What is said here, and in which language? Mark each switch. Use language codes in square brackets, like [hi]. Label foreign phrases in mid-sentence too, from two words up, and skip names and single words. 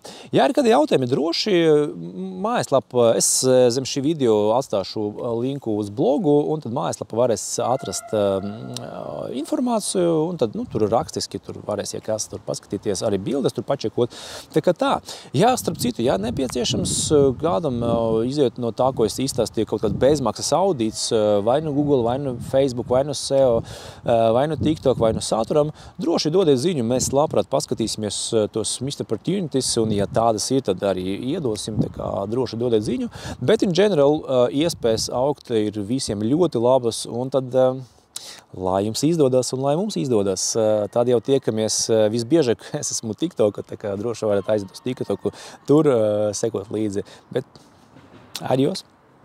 [lv] Ja ir kādi jautājumi, droši mājaslapa, es zem šī video atstāšu linku uz blogu, un tad mājaslapa varēs atrast informāciju, un tad tur rakstiski tur varēs, ja kas tur paskatīties, arī bildes tur pačekot. Tā kā tā. Ja, starp citu, ja nepieciešams kādam iziet no tā, ko es izstāstīju, kaut kāds bezmaksas audīts, vai nu Google, vai nu Facebook, vai nu SEO, vai nu TikTok, vai nu saturam, droši dodiet ziņu, mēs labprāt paskatīsimies tos [en] missed opportunities, [lv] un ja tādas ir, tad arī iedosim, tā kā droši dodiet ziņu. Bet [en] in general [lv] iespējas augt ir visiem ļoti labas, un tad lai jums izdodas un lai mums izdodas. Tad jau tiekamies visbiežāk, es esmu TikTok, tā kā droši varat aiziet uz TikToku, tur sekot līdzi. Bet adios!